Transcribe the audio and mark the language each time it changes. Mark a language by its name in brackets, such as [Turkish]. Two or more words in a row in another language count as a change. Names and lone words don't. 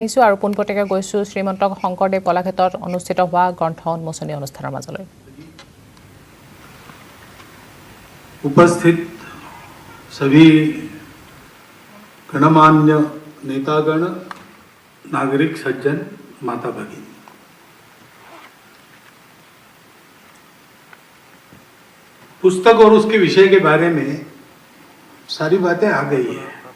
[Assamese] আৰু পোনপটীয়াকৈ গৈছো শ্ৰীমন্ত শংকৰদেৱ কলাক্ষেত্ৰত অনুষ্ঠিত হোৱা গ্ৰন্থ উন্মোচনী অনুষ্ঠানৰ মাজলৈ। [Hindi] उपस्थित सभी गणमान्य नेतागण, नागरिक सज्जन, माता भगिनी, पुस्तक और उसके विषय के बारे में सारी बातें आ गई है।